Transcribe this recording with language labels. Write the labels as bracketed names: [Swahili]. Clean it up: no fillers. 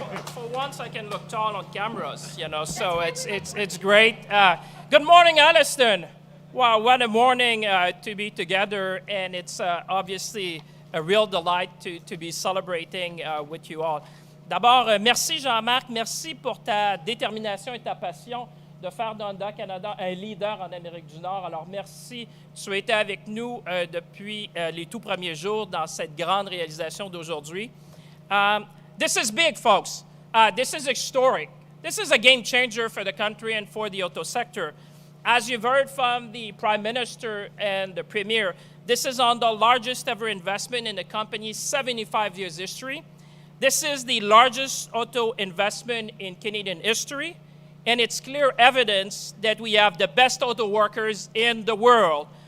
[English] For once, I can look tall on cameras, you know. So it's great. Good morning, Alliston. Wow, what a morning to be together, and it's obviously a real delight to be celebrating with you all. [French] D'abord, merci Jean-Marc, merci pour ta détermination et ta passion de faire d'Honda Canada un leader en Amérique du Nord. Alors merci, tu as été avec nous depuis les tout premiers jours dans cette grande réalisation d'aujourd'hui. [English] This is big, folks. This is historic. This is a game changer for the country and for the auto sector. As you've heard from the Prime Minister and the Premier, this is on the largest ever investment in the company's 75 years history. This is the largest auto investment in Canadian history, and it's clear evidence that we have the best auto workers in the world.